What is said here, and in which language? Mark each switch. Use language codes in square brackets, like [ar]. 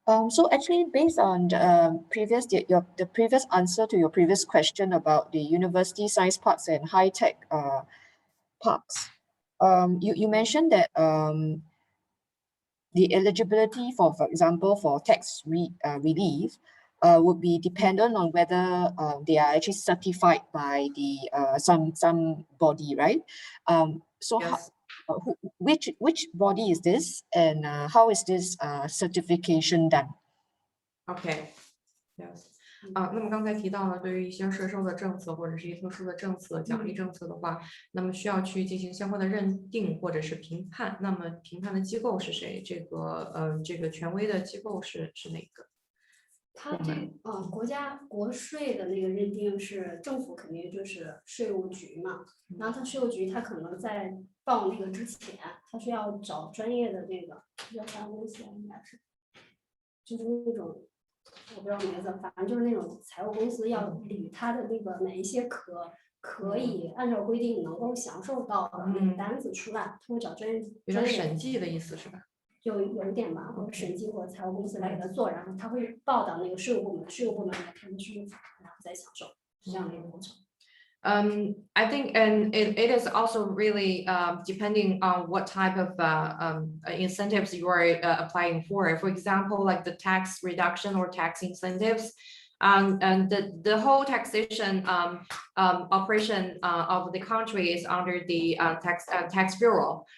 [en] So actually, based on the previous answer to your previous question about the university science parks and high tech parks, you mentioned that the eligibility for example, for tax relief would be dependent on whether they are actually certified by the some body, right? So yes. Which body is this, and how is this certification done? Okay. Yes. [zh] 那么刚才提到了，对于一些税收的政策或者是一些特殊的政策、奖励政策的话，那么需要去进行相关的认定或者是评判。那么评判的机构是谁？这个权威的机构是哪个？它国税的那个认定是政府肯定就是税务局嘛，然后它税务局它可能在报那个之前，它需要找专业的那个叫啥公司应该是，就是那种我不知道名字，反正就是那种财务公司要捋它的那个哪一些可以按照规定能够享受到的那个单子出来，他会找专业有点审计的意思是吧？有一点吧，或者审计或者财务公司来给他做，然后他会报到那个税务部门，税务部门来看税务法，然后再享受这样的一个过程。 [en] I think, and it is also really depending on what type of incentives you are applying for. For example, like the tax reduction or tax incentives, and the whole taxation operation of the country is under the tax bureau.